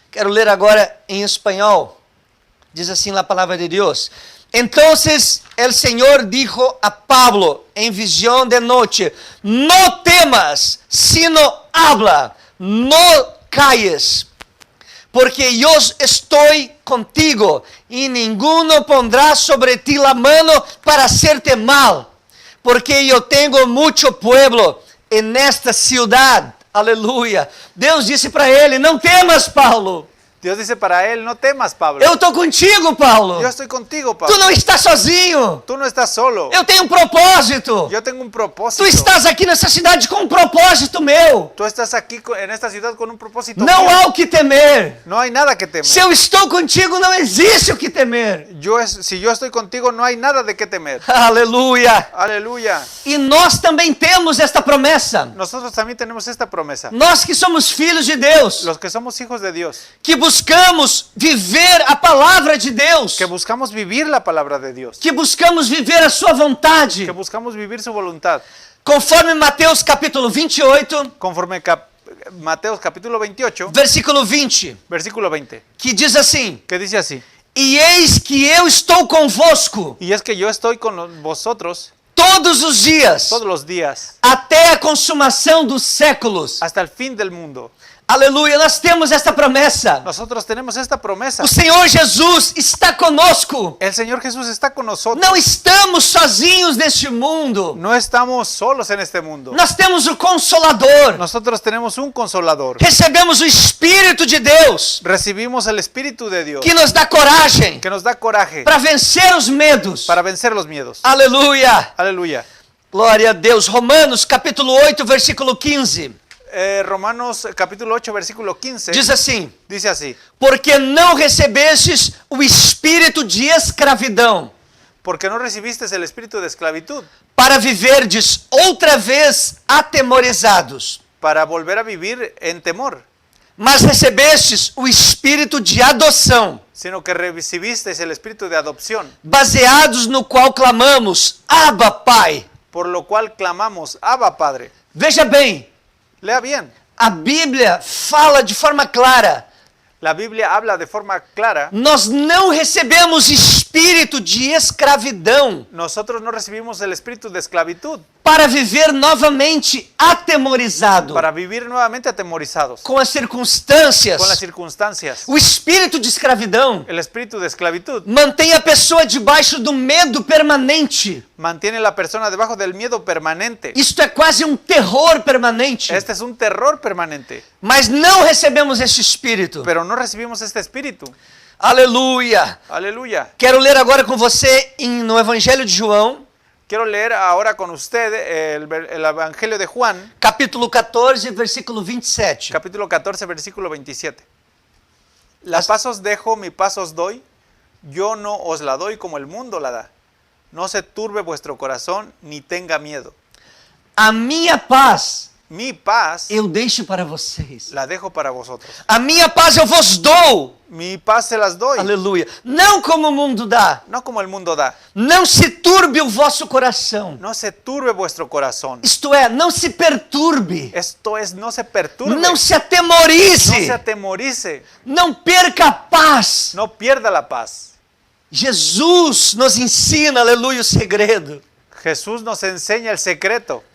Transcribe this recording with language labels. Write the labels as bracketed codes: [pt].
[pt] Quero ler agora em espanhol. Diz assim a palavra de Deus: [es] entonces el Señor dijo a Pablo en visión de noche: no temas, sino habla, no calles, porque yo estoy contigo y ninguno pondrá sobre ti la mano para hacerte mal, porque yo tengo mucho pueblo en esta ciudad. [pt] Aleluia. Deus disse para ele: não temas, Paulo. [es] Dios dice para él, no temas, Pablo. [pt] Eu estou contigo, Paulo. [es] Yo estoy contigo, [pt] Tu [es] Pablo. [pt] não estás sozinho. [es] Tú no estás solo. [pt] Eu tenho um propósito. [es] Yo tengo un [pt] Tu [es] propósito. [pt] estás aqui nessa cidade com um propósito meu. [es] Tú estás aquí en esta ciudad con un propósito. [pt] Não [es] mío. [pt] há o que temer. [es] No hay nada que temer. [pt] Se eu estou contigo, não existe o que temer. [es] Si yo estoy contigo, no hay nada de qué temer. [pt] Aleluia. [es] Aleluya. [pt] E nós também temos esta promessa. [es] Nosotros también tenemos esta promesa. [pt] Nós que somos filhos de Deus, [es] Los que somos hijos de Dios, [pt] que buscamos viver a palavra de Deus, [es] que buscamos vivir la palabra de Dios, [pt] que buscamos viver a sua vontade, [es] que buscamos vivir su voluntad, [pt] conforme Mateus capítulo 28, [es] conforme Mateos capítulo 28, [pt] versículo 20, [es] versículo 20, [pt] que diz assim: [es] que dice así: [pt] e eis que eu estou convosco [es] y es que yo estoy con vosotros [pt] todos os dias, [es] todos los días, [pt] até a consumação dos séculos. [es] hasta el fin del mundo. [pt] Aleluia, nós temos esta promessa. [es] Nosotros tenemos esta promesa. [pt] O Senhor Jesus está conosco. [es] El Señor Jesús está con nosotros. [pt] Não estamos sozinhos neste mundo. [es] No estamos solos en este mundo. [pt] Nós temos o Consolador. [es] Nosotros tenemos un consolador. [pt] Recebemos o Espírito de Deus, [es] Recibimos el Espíritu de Dios, [pt] que nos dá coragem [es] que nos da coraje [pt] para vencer os medos. [es] para vencer los miedos. [pt] Aleluia. [es] Aleluya. [pt] Glória a Deus. Romanos capítulo 8, versículo 15. [es] Romanos capítulo 8, versículo 15, [pt] Diz assim: [es] dice así: [pt] porque não recebestes o espírito de escravidão, [es] porque no recibiste el espíritu de esclavitud [pt] para viverdes outra vez atemorizados, [es] para volver a vivir en temor, [pt] mas recebestes o espírito de adoção, [es] sino que recibiste el espíritu de adopción, [pt] baseados no qual clamamos: Abba, Pai. [es] por lo cual clamamos, Abba, Padre. [pt] Veja bem, [es] Lea bien, [pt] a Bíblia fala de forma clara: [es] la Biblia habla de forma clara. [pt] nós não recebemos espírito de escravidão [es] Nosotros no recibimos el espíritu de esclavitud [pt] para viver novamente atemorizado [es] para vivir nuevamente atemorizados [pt] com as circunstâncias. [es] con las circunstancias. [pt] O espírito de escravidão [es] El espíritu de esclavitud [pt] mantém a pessoa debaixo do medo permanente. [es] mantiene a la persona debajo del miedo permanente. [pt] Isto é quase um terror permanente. [es] Este es un terror permanente, [pt] Mas não recebemos este espírito. [es] pero no recibimos este espíritu. [pt] Aleluia. [es] Aleluya. [pt] Quero ler agora com você no Evangelho de João, [es] Quiero leer ahora con usted el Evangelio de Juan, capítulo 14, versículo 27. capítulo 14, versículo 27. La paz os dejo, mi paz os doy, yo no os la doy como el mundo la da. No se turbe vuestro corazón, ni tenga miedo. [pt] A minha paz [es] Mi paz [pt] eu deixo para vocês. [es] la dejo para vosotros. [pt] A minha paz eu vos dou. [es] Mi paz se las doy. [pt] Aleluia. Não como o mundo dá. [es] No como el mundo da. [pt] Não se turbe o vosso coração. [es] No se turbe vuestro corazón. [pt] Isto é, não se perturbe. [es] Esto es, no se perturbe. [pt] Não se [es] No [pt] atemorize. [es] se atemorice. [pt] Não perca a paz. [es] No pierda la paz. [pt] Jesus nos ensina, aleluia, o segredo. [es] Jesús nos enseña el secreto.